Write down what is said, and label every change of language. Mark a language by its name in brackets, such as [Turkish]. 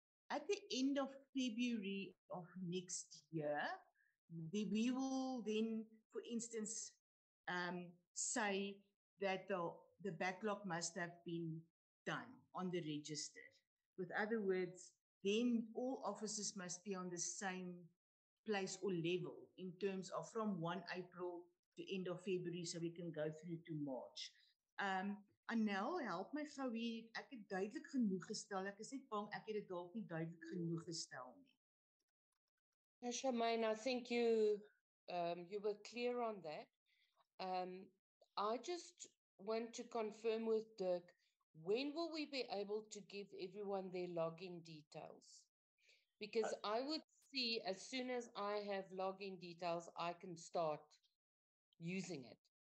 [English] At the end of February of next year, we will then, for instance, say that the backlog must have been done on the register. With other words, then all officers must be on the same place or level in terms of from 1 April to end of February, so we can go through to March. [Afrikaans] Anel, help my gou hier. Ek het duidelik genoeg gestel. Ek is net bang ek het dit dalk nie duidelik genoeg gestel nie. [English] Charmaine, I think you were clear on that. I just want to confirm with Dirk, when will we be able to give everyone their login details? Because I would see as soon as I have login details, I can start using it.